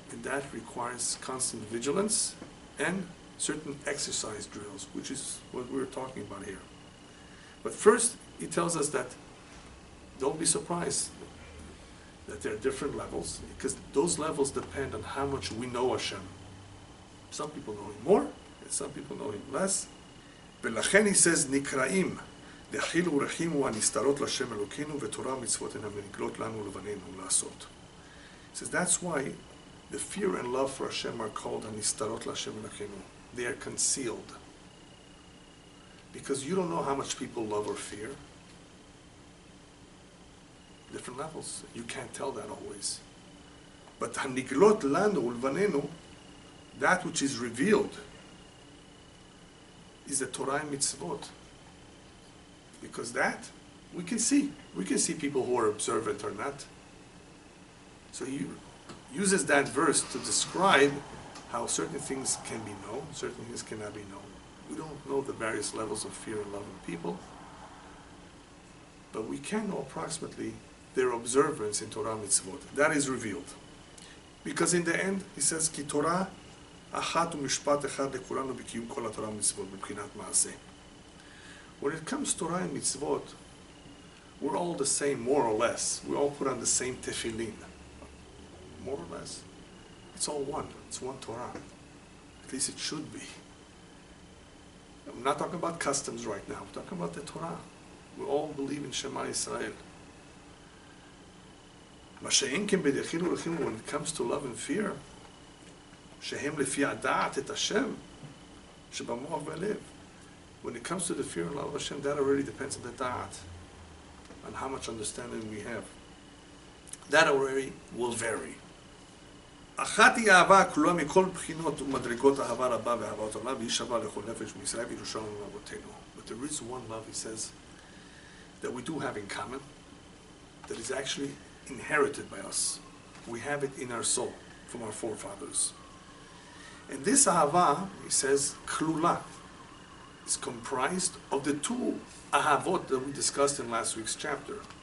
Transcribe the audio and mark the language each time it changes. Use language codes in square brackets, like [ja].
[en] And that requires constant vigilance and certain exercise drills, which is what we're talking about here. But first, he tells us that don't be surprised that there are different levels, because those levels depend on how much we know Hashem. Some people know Him more, and some people know Him less. [he] ולכן [en] he says, [he] נקראים, דחילו ורחימו הנסתרות לשם אלוקינו, ותורה מצוות הן המנגלות לנו לבנינו לעשות. [en] He says, that's why the fear and love for Hashem are called [he] הנסתרות לשם אלוקינו. [en] They are concealed. Because you don't know how much people love or fear. Different levels. You can't tell that always. But [he] הנגלות לנו ולבנינו, [en] that which is revealed, is the Torah and mitzvot. Because that, we can see. We can see people who are observant or not. So he uses that verse to describe how certain things can be known, certain things cannot be known. We don't know the various levels of fear and love in people, but we can know approximately their observance in Torah mitzvot. That is revealed. Because in the end, he says, [he] כי תורה אחת ומשפט אחד לכולנו בקיום כל התורה ומצוות מבחינת מעשה. [en] When it comes to Torah and mitzvot, we're all the same, more or less. We all put on the same tefillin. More or less. It's all one. It's one Torah. At least it should be. I'm not talking about customs right now. I'm talking about the Torah. We all believe in Shema Yisrael. [he] מה שאין כן בדחילו ורחימו, [en] when it comes to love and fear, [he] שהם לפי הדעת את השם שבמוח והלב. [en] When it comes to the fear and love of Hashem, that already depends on the da'at, on how much understanding we have. That already will vary. [he] אחת היא אהבה הכלולה מכל בחינות ומדרגות אהבה רבה ואהבת עולם, והיא שווה לכל נפש מישראל וירושלנו מאבותינו. [en] But there is one love, he says, that we do have in common, that is actually inherited by us. We have it in our soul from our forefathers. And this ahava, he says, klula, is comprised of the two ahavot that we discussed in last week's chapter.